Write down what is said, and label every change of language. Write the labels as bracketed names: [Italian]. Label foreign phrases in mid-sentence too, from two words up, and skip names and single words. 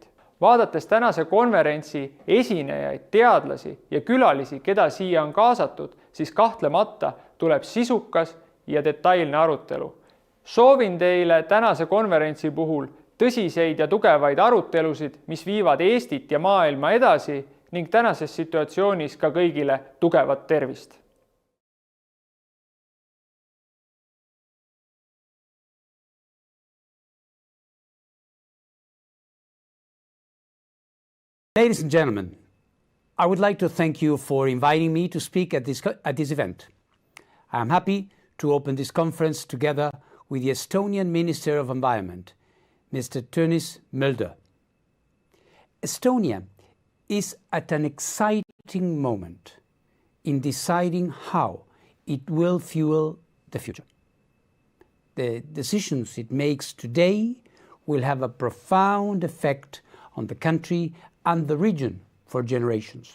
[Estonian] Vaadates tänase konverentsi esinejaid, teadlasi ja külalisi, keda siia on kaasatud, siis kahtlemata tuleb sisukas ja detailne arutelu. Soovin teile tänase konverentsi puhul tõsiseid ja tugevaid arutelusid, mis viivad Eestit ja maailma edasi ning tänases situatsioonis ka kõigile tugevat tervist. [English] Ladies and gentlemen, I would like to thank you for inviting me to speak at this event. I am happy to open this conference together with the Estonian Minister of Environment, Mr. Tõnis Mölder. Estonia is at an exciting moment in deciding how it will fuel the future. The decisions it makes today will have a profound effect on the country and the region for generations.